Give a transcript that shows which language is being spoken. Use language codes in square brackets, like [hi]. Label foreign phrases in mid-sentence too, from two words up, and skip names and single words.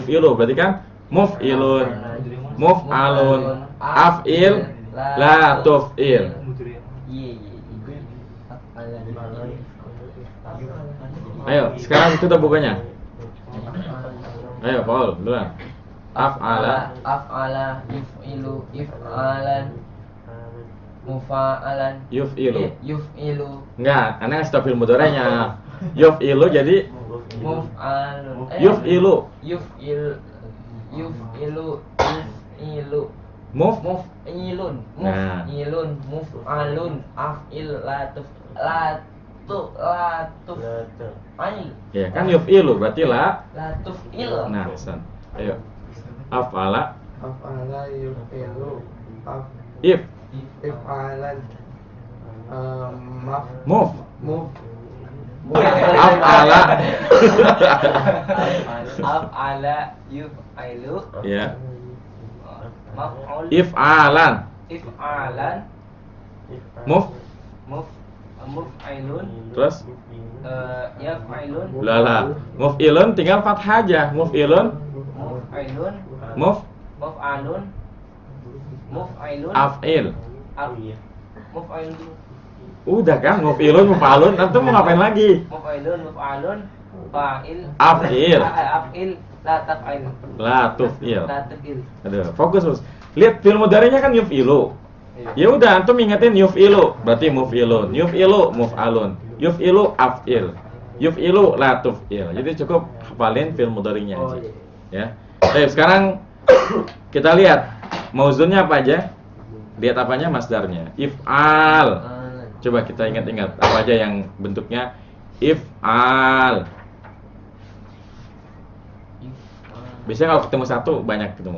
[ar] Yuf'ilu. [id] Berarti kan [ar] مفعل مفعل أفعل لا تفعل. [id] Ayo, sekarang tutup bukunya. Ayo, Paul, duluan. [ar] Af'ala أفعل يفعل إفعالا مفاعلا yuf'ilu. yuf'ilu [id] Enggak, aneh ngasih tau fi'il mudhari'nya. Yuf'ilu jadi [ar] muf'alun yuf'ilu. يفعل يفعلون مفعل [id] Nah. [ar] مفعل مفعل أفعل لا تفعل [id] Ya, kan yuf'ilu berarti la. [ar] لا تفعل. [id] Nah, Hasan. Ayo. Af'ala [ar] أفعل يفعل if if'alan move. move Af'ala أفعل يفعل ya. maf'ul If'alan if'alan move. muf'ilun [id] Terus [ar] yaf'ilun lala. [id] Muf'ilun tinggal fathah aja. [ar] Muf'ilun muf'ilun muf مفعل مفعل af'il. muf'ilun [id] Udah kan [ar] مفعل مفعل. [id] Antum mau ngapain lagi? [ar] مفعل مفعل فاعل Af'il. أفعل لا تفعل لا تفعل. لا تفعل. [id] Aduh, fokus Bos. Lihat fi'il mudhari'nya kan yuf'ilu. Ya udah antum ingetin yuf'ilu berarti [ar] مفعل يفعل مفعل يفعل أفعل يفعل لا تفعل. [id] Jadi cukup hafalin fi'il mudhari'nya aja. Ya. Baik, sekarang kita lihat mauzunnya apa aja? Lihat apanya? Masdarnya. If'al. Coba kita ingat-ingat apa aja yang bentuknya if'al. Biasanya kalau ketemu satu banyak ketemu.